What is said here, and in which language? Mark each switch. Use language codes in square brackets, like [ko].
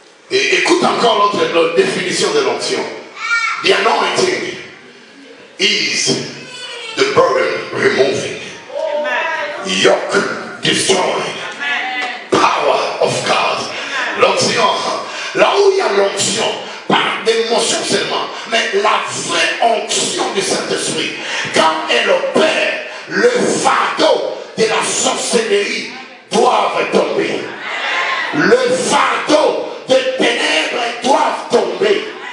[fr] Et écoute encore l'autre définition de l'onction. [en] The anointing is the burden removing, yoke destroying, power of God. [fr] L'onction, là où il y a l'onction, pas d'émotion seulement, mais la vraie onction du Saint-Esprit, quand elle opère, le fardeau de la sorcellerie doivent tomber. Le fardeau des ténèbres doivent tomber.